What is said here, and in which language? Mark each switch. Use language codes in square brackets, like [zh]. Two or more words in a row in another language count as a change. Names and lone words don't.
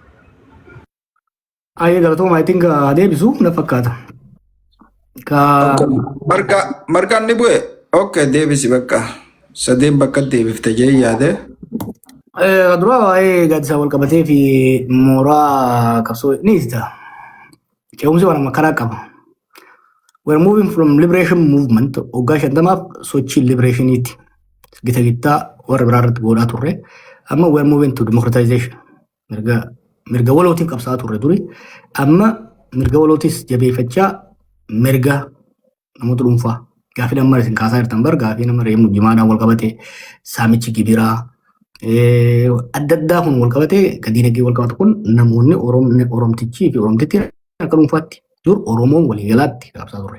[om] Ayyee galatooma [en] I think [om] deebisu na fakkaata. Margaan ni bu'e. Okay, deebisi bakka. Sadeen bakka deebifte jee yaade. Dura waa'ee gaaddisa wal qabatee fi mooraa qabsoo ni ibsita. Ce'umsi waan karaa qaba. [en] We're moving from liberation movement [om] hoggaa shantamaaf sochii liberationiiti. Gita gittaa warra biraa irratti godhaa turre. [en] Amma we're moving to democratization. [om] Mirga walootiin qabsaa turre duri. Amma mirga walootis jabeeffachaa mirga namoota dhuunfaa. Gaafii nama isin kaasaa jirtan bar gaafii nama reemu jimaadhaan wal qabatee saamichi gibiraa adda addaa kun wal qabatee dinagdee wal qabatu kun namoonni oromtichii fi oromtitti akka dhuunfaatti dur oromoon waliigalaatti qabsaa turre.